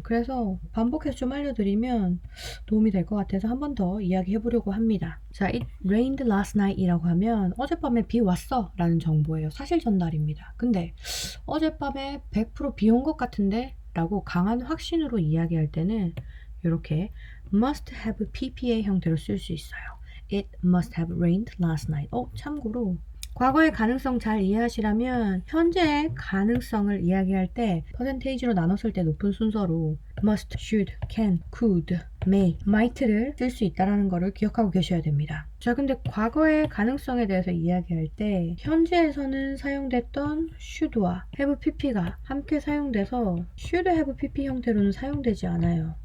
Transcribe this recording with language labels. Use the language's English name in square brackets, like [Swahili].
[Korean] 그래서 반복해서 좀 알려드리면 도움이 될 것 같아서 한 번 더 이야기해 보려고 합니다. 자, [English] it rained last night [Korean] 이라고 하면 어젯밤에 비 왔어 라는 정보예요. 사실 전달입니다. 근데 어젯밤에 100%비 온 것 같은데 라고 강한 확신으로 이야기할 때는 이렇게 must have PPA 형태로 쓸 수 있어요. [English] It must have rained last night. [Korean] 참고로 과거의 가능성 잘 이해하시려면 현재의 가능성을 이야기할 때 퍼센테이지로 나눴을 때 높은 순서로 must, should, can, could, may, might를 쓸 수 있다는 것을 기억하고 계셔야 됩니다. 자, 근데 과거의 가능성에 대해서 이야기할 때 현재에서는 사용됐던 should와 have pp가 함께 사용돼서 should have pp 형태로는 사용되지 않아요.